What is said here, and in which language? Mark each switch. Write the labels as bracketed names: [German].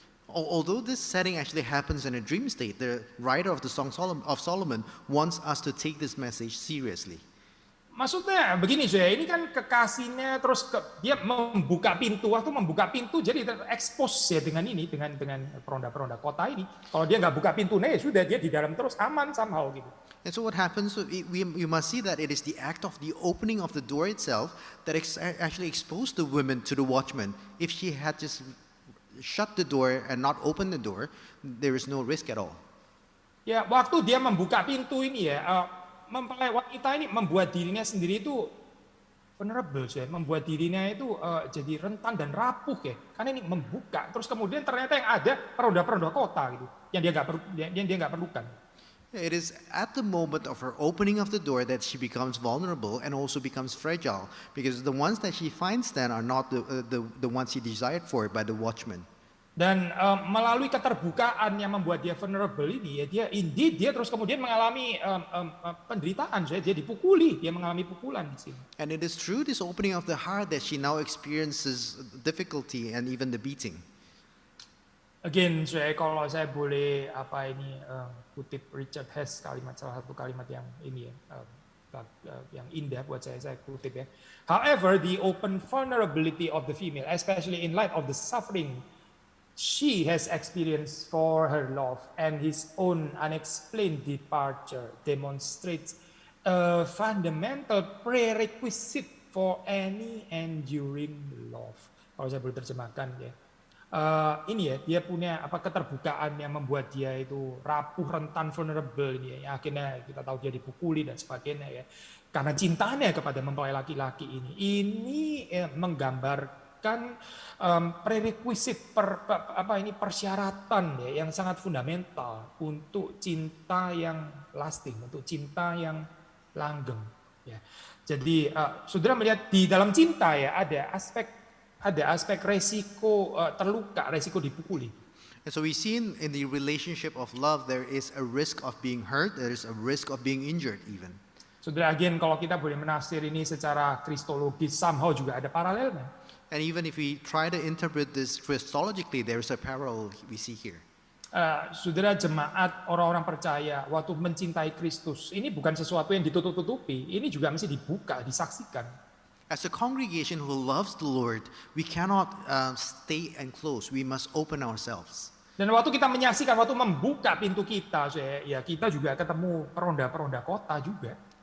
[English] Although this setting actually happens in a dream state, the writer of the Song of Solomon wants us to take this message seriously. [Indonesian] Maksudnya begini saya, ini kan kekasihnya terus dia membuka pintu, waktu membuka pintu jadi terekspos ya dengan ini, dengan peronda-peronda kota ini. Kalau dia nggak buka pintu, ya sudah dia di dalam terus aman somehow gitu. [English] And so what happens, you must see that it is the act of the opening of the door itself that actually exposed the women to the watchman. If she had just shut the door and not open the door, there is no risk at all. [Indonesian] Ya, waktu dia membuka pintu ini ya, mempelai wanita ini membuat dirinya sendiri itu vulnerable ya, membuat dirinya itu jadi rentan dan rapuh ya, karena ini membuka, terus kemudian ternyata yang ada peronda-peronda kota gitu, yang dia nggak perlukan. [English] It is at the moment of her opening of the door that she becomes vulnerable and also becomes fragile, because the ones that she finds then are not the ones she desired for by the watchman. [Indonesian] Dan melalui keterbukaan yang membuat dia vulnerable ini, ya dia terus kemudian mengalami penderitaan, dia dipukuli, dia mengalami pukulan di sini. [English] And it is through this opening of the heart that she now experiences difficulty and even the beating. [Indonesian] Again, kalau saya boleh kutip Richard Hess salah satu kalimat yang ini ya, yang indah buat saya kutip ya. [English] However, the open vulnerability of the female, especially in light of the suffering she has experienced for her love and his own unexplained departure, demonstrates a fundamental prerequisite for any enduring love. [Indonesian] Kalau saya boleh terjemahkan ya. Ini ya, dia punya keterbukaan yang membuat dia itu rapuh, rentan, vulnerable ini ya. Akhirnya kita tahu dia dipukuli dan sebagainya ya. Karena cintanya kepada mempelai laki-laki ini menggambarkan prerequisite persyaratan ya, yang sangat fundamental untuk cinta yang lasting, untuk cinta yang langgeng ya. Jadi saudara melihat di dalam cinta ya ada aspek resiko terluka, resiko dipukuli. [English] And so we see in the relationship of love there is a risk of being hurt, there is a risk of being injured even. [Indonesian] Saudara, again kalau kita boleh menafsir ini secara kristologis, somehow juga ada paralelnya. [English] And even if we try to interpret this Christologically, there is a parallel we see here. [Indonesian] Saudara, jemaat orang-orang percaya waktu mencintai Kristus ini bukan sesuatu yang ditutup-tutupi, ini juga mesti dibuka, disaksikan. [English] As a congregation who loves the Lord, we cannot stay enclosed. We must open ourselves. [Indonesian] Dan waktu kita menyaksikan, waktu membuka pintu kita, ya kita juga ketemu peronda-peronda kota juga.